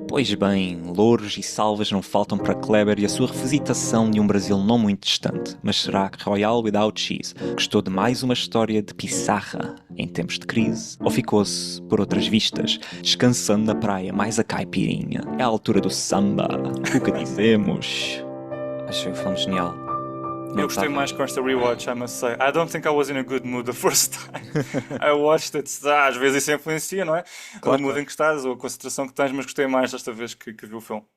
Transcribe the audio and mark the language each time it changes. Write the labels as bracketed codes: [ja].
[pt] Pois bem, louros e salvas não faltam para Kleber e a sua revisitação de um Brasil não muito distante. Mas será que Royale Without Cheese gostou de mais uma história de pissarra em tempos de crise? Ou ficou-se por outras vistas, descansando na praia mais a caipirinha? É a altura do samba. O que dizemos? Achei o filme genial. Eu gostei mais com esta rewatch, [en] I must say. I don't think I was in a good mood the first time I watched it. [pt] Às vezes isso influencia, não é? Claro, O mood em que estás ou a concentração que tens, mas gostei mais desta vez que vi o filme.